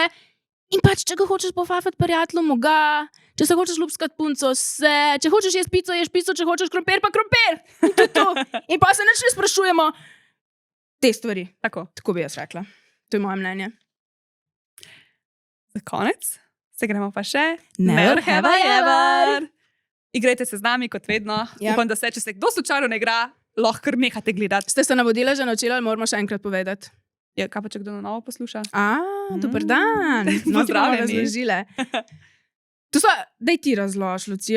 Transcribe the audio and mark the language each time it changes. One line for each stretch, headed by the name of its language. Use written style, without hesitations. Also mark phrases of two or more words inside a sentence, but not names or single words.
Slovenian: In pač, če ga hočeš pofafati prijatelju, moga, če se hočeš ljubskat punco, se, če hočeš jesti pico, ješ pico, če hočeš krompir, pa krompir. In to je to. In pa se nič ne sprašujemo te stvari. Tako bi jaz rekla. To je moje mnenje. Za konec se gremo pa še.
English: Never have I ever.
Slovenian: Igrajte se z nami, kot vedno. Upam, da se, če se kdo slučajno ne igra, lahko kar nehate gledati. Ste se navodila že naučila ali moramo še enkrat povedati? Ja, kaj pa, če kdo na novo posluša? Dober dan. No, ti bomo razložile. To so, daj ti razlož, Lucija.